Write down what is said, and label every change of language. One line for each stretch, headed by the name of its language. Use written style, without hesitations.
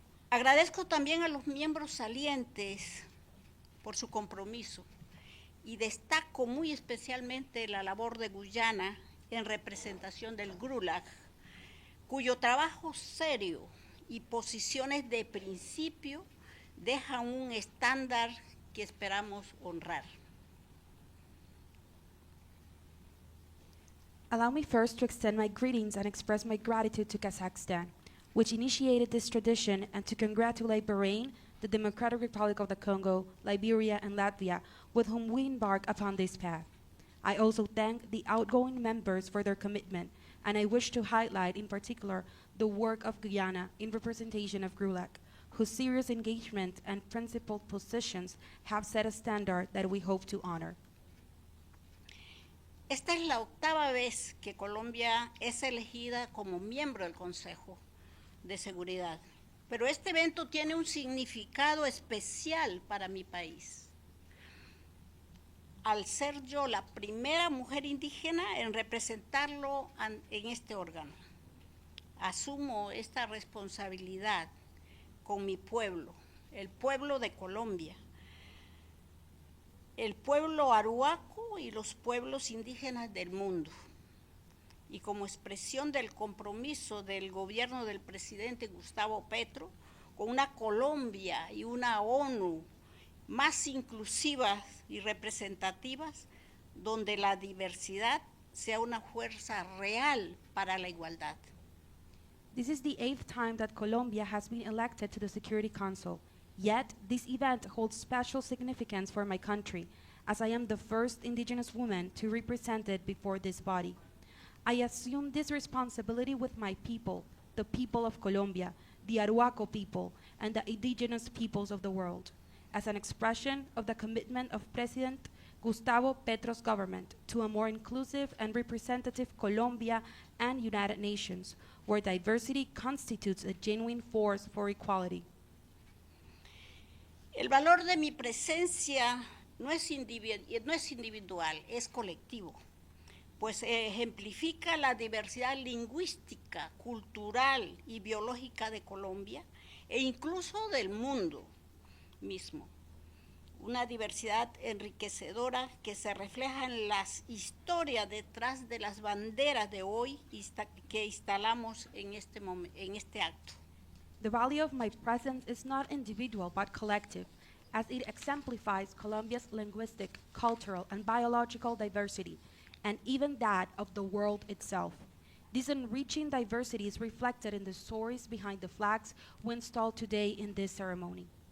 Spanish: Agradezco también a los miembros salientes por su compromiso y destaco muy especialmente la labor de Guyana en representación del GRULAC, cuyo trabajo serio y posiciones de principio dejan un estándar que esperamos honrar.
English: Allow me first to extend my greetings and express my gratitude to Kazakhstan, which initiated this tradition, and to congratulate Bahrain, the Democratic Republic of the Congo, Liberia, and Latvia, with whom we embark upon this path. I also thank the outgoing members for their commitment, and I wish to highlight in particular the work of Guyana in representation of GRULAC, whose serious engagement and principled positions have set a standard that we hope to honor.
Spanish: Esta es la octava vez que Colombia es elegida como miembro del Consejo de Seguridad pero este evento tiene un significado especial para mi país. Al ser yo la primera mujer indígena en representarlo en este órgano, asumo esta responsabilidad con mi pueblo, el pueblo de Colombia, el pueblo aruaco y los pueblos indígenas del mundo. Y como expresión del compromiso del gobierno del presidente Gustavo Petro con una Colombia y una ONU más inclusivas y representativas, donde la diversidad sea una fuerza real para la igualdad.
English: This is the 8th time that Colombia has been elected to the Security Council. Yet, this event holds special significance for my country, as I am the first indigenous woman to represent it before this body. I assume this responsibility with my people, the people of Colombia, the Arhuaco people, and the indigenous peoples of the world, as an expression of the commitment of President Gustavo Petro's government to a more inclusive and representative Colombia and United Nations, where diversity constitutes a genuine force for equality.
Spanish: El valor de mi presencia no es individual, es colectivo, pues ejemplifica la diversidad lingüística, cultural y biológica de Colombia e incluso del mundo mismo. Una diversidad enriquecedora que se refleja en las historias detrás de las banderas de hoy que instalamos en este acto.
English: The value of my presence is not individual but collective, as it exemplifies Colombia's linguistic, cultural, and biological diversity, and even that of the world itself. This enriching diversity is reflected in the stories behind the flags we installed today in this ceremony.